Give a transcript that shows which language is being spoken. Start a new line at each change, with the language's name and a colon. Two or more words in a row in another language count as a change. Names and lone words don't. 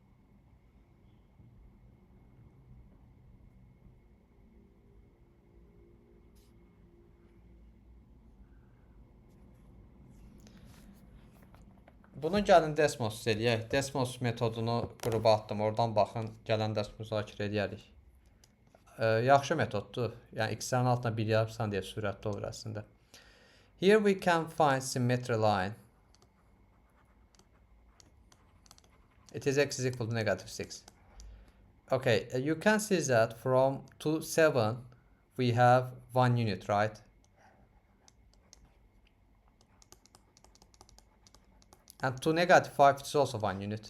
Azerbaijani: Bunu gəlin Desmos eləyək. Desmos metodunu qrupa atdım. Oradan baxın, gələn dərs müzakirə edərik. Yaxşı metoddur. Yəni x-lərin altına 1 yazırsan deyə sürətli olur əslində.
English: Here we can find symmetry line. It is x is equal to negative 6. Okay, you can see that from 2, 7 we have 1 unit, right? And to negative 5 it's also 1 unit.